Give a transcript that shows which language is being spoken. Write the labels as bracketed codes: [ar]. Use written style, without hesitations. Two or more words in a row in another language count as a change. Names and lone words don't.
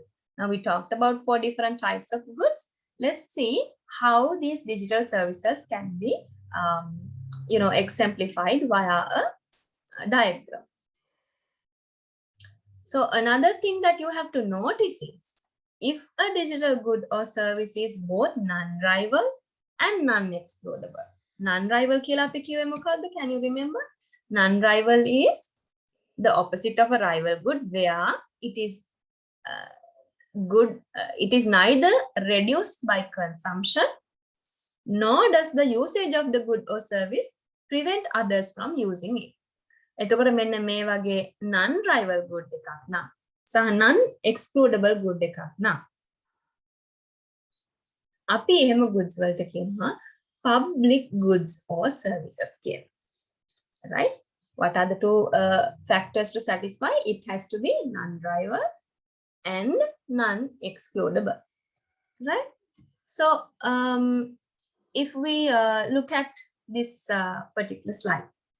[en] Now we talked about 4 different types of goods. Let's see how these digital services can be exemplified via a diagram. So another thing that you have to notice is if a digital good or service is both non-rival and non-excludable. [si] Non-rival කියලා අපි කිව්වේ මොකද්ද? [en] Can you remember? Non-rival is the opposite of a rival good, where it is good. It is neither reduced by consumption, nor does the usage of the good or service prevent others from using it. [si] එතකොට මෙන්න මේ වගේ [en] non-rival good [si] එකක් නම් සහ [en] non-excludable good [si] එකක් නම් අපි එහෙම goods වලට කියනවා [en] public goods or services [si] කියලා. [en] Right? What are the two factors to satisfy? It has to be non-rival and non-excludable. Right? So if we look at this particular slide.